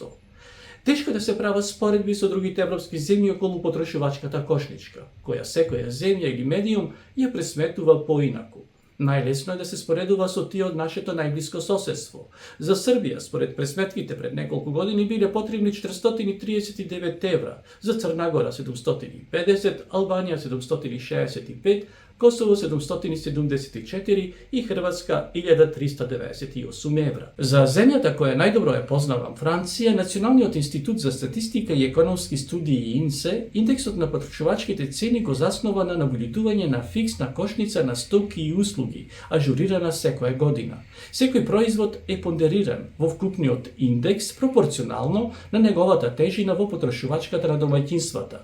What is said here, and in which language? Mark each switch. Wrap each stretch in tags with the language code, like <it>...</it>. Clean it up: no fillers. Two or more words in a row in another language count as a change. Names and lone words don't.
<mk>Тешко да се прават споредби со другите европски земји околу потрошувачката кошничка, која секоја земја или медиум ја пресметува поинаку. Најлесно е да се споредува со тие од нашето најблиско соседство. За Србија, според пресметките пред неколку години, биле потребни 439 евра, за Црна Гора 750, Албанија 765, Косово 774 и Хрватска 1398 евра. За земјата која најдобро ја познавам, Франција, Nacionalniот институт за статистика и економски студии INSE, индексот на потребувачките цени го заснова на набљудување на фиксна кошница на стоки и услуги, ажурирана секоја година. Секој производ е пондериран во вкупниот индекс пропорционално на неговата тежина во потрошувачката на домаќинствата.</mk>